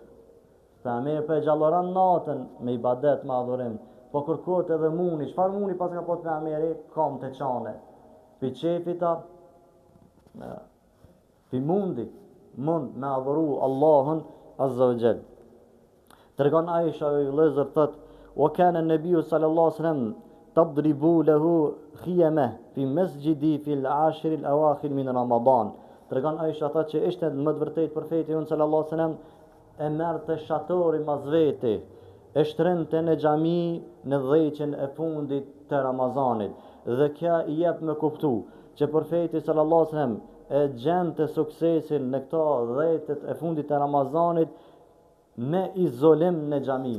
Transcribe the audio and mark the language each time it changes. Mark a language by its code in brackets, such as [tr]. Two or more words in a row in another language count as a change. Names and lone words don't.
[sq] Pejgamberi për gjallëran natën me ibadet, me adhurim, po kërkohet edhe mundi. Çfarë mundi pas ka pas pejgamberi? Kam të çane. Pi qefita, pi mund me adhuru Allahun [ar] عز وجل. [sq] Tregon Aisha i vëllezër thot: [ar] "وكان النبي صلى الله عليه وسلم تضرب له خيمة في المسجد في العشر الأواخر من رمضان." [sq] Tregon Aisha thot që ishte më të vërtet profeti jon [ar] صلى الله عليه وسلم [sq] e merrte shatori mas vete, e shtrente në xhami në dhjeqen e fundit të Ramazanit. Dhe kjo i jep me kuptu që profeti [ar] صلى الله عليه وسلم [sq] e gjente suksesin në këto dhjetet e fundit të Ramazanit me izolim në xhami.